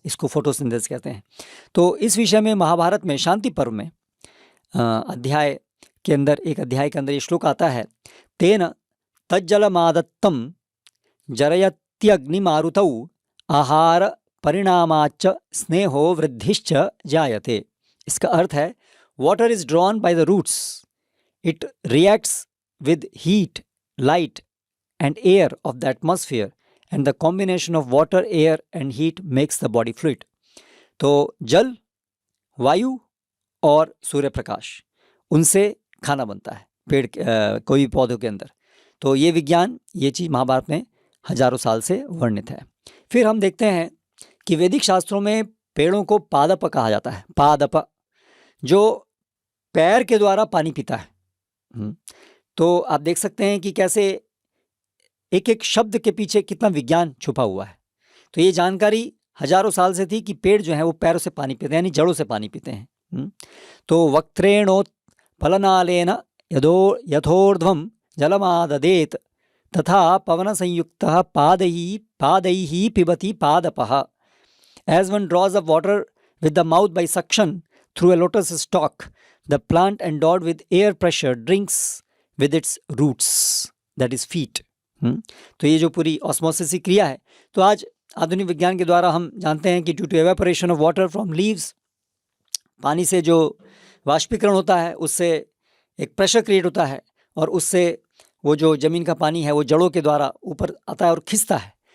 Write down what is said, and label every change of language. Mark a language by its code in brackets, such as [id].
[hi] इसको फोटोसिंथेसिस कहते हैं। तो इस विषय में महाभारत में शांति पर्व में अध्याय के अंदर, एक अध्याय के अंदर ये श्लोक आता है, [sa] तेन तज्जलमादत्तम जरयत्यग्निमारुतौ आहार परिणामाच स्नेहो वृद्धिश्च जायते। [hi] इसका अर्थ है, [en] Water is drawn by the roots, it reacts with heat, light and air of the atmosphere, and the combination of water, air and heat makes the body fluid. [hi] तो जल, वायु और सूर्य प्रकाश, उनसे खाना बनता है पेड़ कोई भी पौधों के अंदर। तो ये विज्ञान, ये चीज़ महाभारत में हजारों साल से वर्णित है। फिर हम देखते हैं कि वैदिक शास्त्रों में पेड़ों को पादप कहा जाता है। पादप जो पैर के द्वारा पानी पीता है। तो आप देख सकते हैं कि कैसे एक एक शब्द के पीछे कितना विज्ञान छुपा हुआ है। तो ये जानकारी हजारों साल से थी कि पेड़ जो है वो पैरों से पानी पीते हैं, यानी जड़ों से पानी पीते हैं। [sa] तो वक्त्रेणोत्फलनालेन यथोर्ध्वं जलमाददेत तथा पवन संयुक्तः पादैः पिबति पादपः। [en] As one draws up water with the mouth by suction through a lotus stalk, the plant endowed with air pressure drinks with its roots, that is feet. [hi] तो ये जो पूरी ऑस्मोसिस की क्रिया है, तो आज आधुनिक विज्ञान के द्वारा हम जानते हैं कि [en] due to evaporation of water from leaves, [hi] पानी से जो वाष्पीकरण होता है उससे एक प्रेशर क्रिएट होता है, और उससे वो जो ज़मीन का पानी है वो जड़ों के द्वारा ऊपर आता है और खिंचता है।